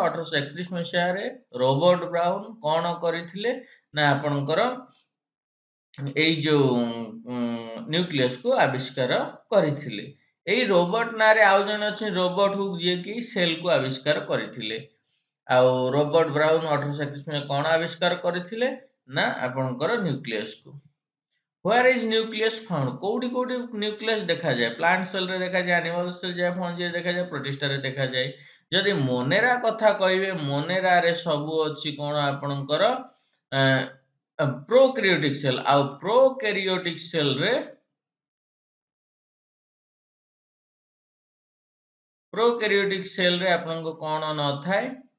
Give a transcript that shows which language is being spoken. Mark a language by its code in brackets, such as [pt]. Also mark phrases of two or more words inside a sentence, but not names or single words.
[or] 1831 ମସିହାରେ ରୋବର୍ଟ ବ୍ରାଉନ୍ କ'ଣ କରିଥିଲେ ନା, ଆପଣଙ୍କର ଏଇ ଯୋଉ ନ୍ୟୁକ୍ଲିୟସକୁ ଆବିଷ୍କାର କରିଥିଲେ। ଏଇ ରୋବର୍ଟ ନାଁରେ ଆଉ ଜଣେ ଅଛନ୍ତି, ରୋବର୍ଟ ହୁକ୍, ଯିଏକି ସେଲ୍‌କୁ ଆବିଷ୍କାର କରିଥିଲେ। ଆଉ ରୋବର୍ଟ ବ୍ରାଉନ୍ 1831 କ'ଣ ଆବିଷ୍କାର କରିଥିଲେ ନା, ଆପଣଙ୍କର ନ୍ୟୁକ୍ଲିୟସକୁ। [en] Where is nucleus found? [or] କୋଉଠି କୋଉଠି ନ୍ୟୁକ୍ଲିୟସ୍ ଦେଖାଯାଏ? [en] plant cellre [or] ଦେଖାଯାଏ, [en] animal cell [or] ଯାଏ, ଫଞ୍ଜିରେ ଦେଖାଯାଏ, ପ୍ରୋଟିଷ୍ଟାରେ ଦେଖାଯାଏ। ଯଦି ମୋନେରା କଥା କହିବେ, ମୋନେରାରେ ସବୁ ଅଛି କଣ ଆପଣଙ୍କର [en] prokaryotic cell, [or] ଆଉ [en] prokaryotic cellre [or] ଆପଣଙ୍କ କଣ ନଥାଏ?